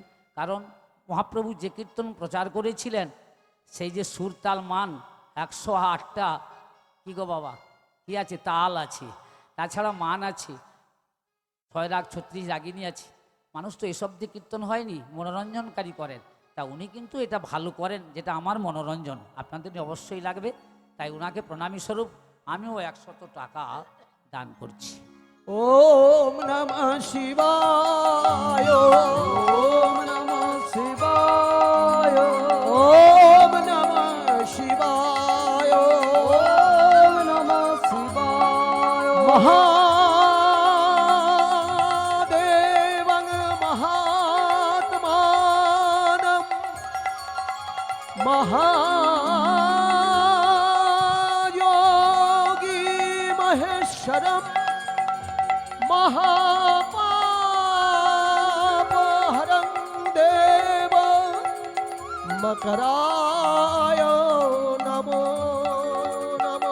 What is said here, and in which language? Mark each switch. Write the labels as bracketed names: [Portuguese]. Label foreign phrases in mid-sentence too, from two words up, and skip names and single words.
[Bangla] কারণ মহাপ্রভু যে কীর্তন প্রচার করেছিলেন, সেই যে সুর তাল মান 108টা কি গো বাবা কি আছে, তাল আছে, তাছাড়া মান আছে, 6 রাগ 36 রাগিনী আছে। মানুষ তো এসব দিয়ে কীর্তন হয়নি, মনোরঞ্জনকারী করেন। তা উনি কিন্তু এটা ভালো করেন, যেটা আমার মনোরঞ্জন আপনাদের অবশ্যই লাগবে। তাই ওনাকে প্রণামী স্বরূপ আমিও 100 টাকা দান করছি। [Sanskrit] ওম নমঃ শিবায়, ওম নমঃ শিবায়, ওম নমঃ শিবায়, ওম নমঃ শিবায়। মহাদেবং মহাত্মানম মহাযোগী মহেশ্বরম মহাপাপহরং দেব মকরায় নমো নমো।